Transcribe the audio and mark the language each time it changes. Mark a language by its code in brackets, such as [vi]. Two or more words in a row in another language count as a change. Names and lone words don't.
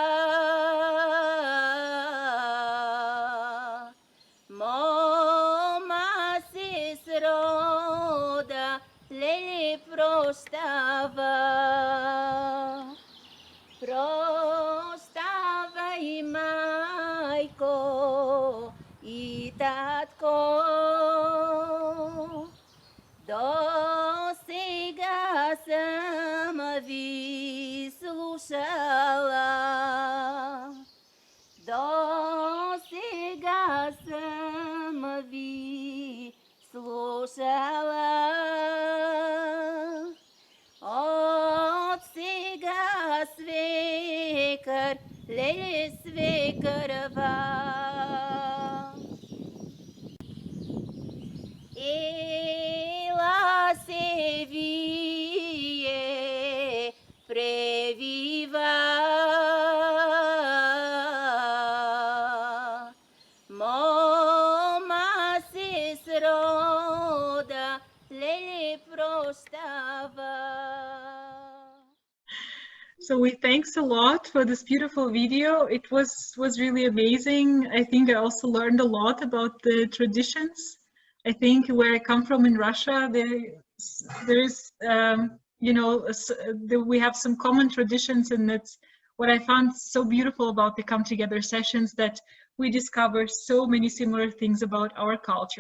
[mk] мома се срода леле простава и мајко и татко. До сега сам ви слушала, до сега сам ви слушала, од сега свекар, леле свекарва. Ела се вие превива мома се срода леле простава. [en] So we thanks a lot for this beautiful video. It was really amazing. I think I also learned a lot about the traditions. I think where I come from in Russia, there is, you know, we have some common traditions, and that's what I found so beautiful about the Come Together sessions, that we discover so many similar things about our culture.